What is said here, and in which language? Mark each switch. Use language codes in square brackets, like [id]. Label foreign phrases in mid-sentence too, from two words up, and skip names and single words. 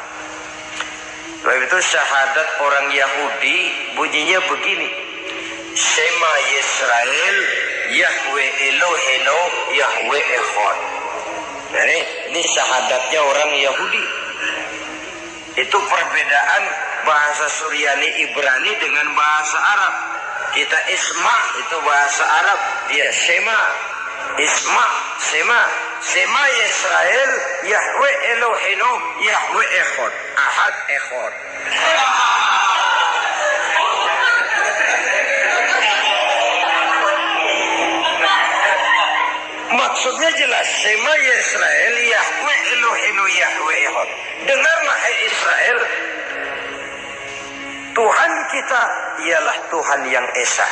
[id] Sebab itu syahadat orang Yahudi bunyinya begini: [he] שמע ישראל, יהוה אלהינו, יהוה אחד. [id] Nah, ini syahadatnya orang Yahudi. Itu perbedaan bahasa Suryani Ibrani dengan bahasa Arab. Kita Isma itu bahasa Arab, dia Shema. Isma, Shema. [he] שמע ישראל יהוה אלהינו יהוה אחד, אחד אחד. [id] Maksudnya jelas, [he] שמע ישראל יהוה אלהינו יהוה אחד. [id] Dengarlah hai Israel, Tuhan kita ialah Tuhan yang Esa.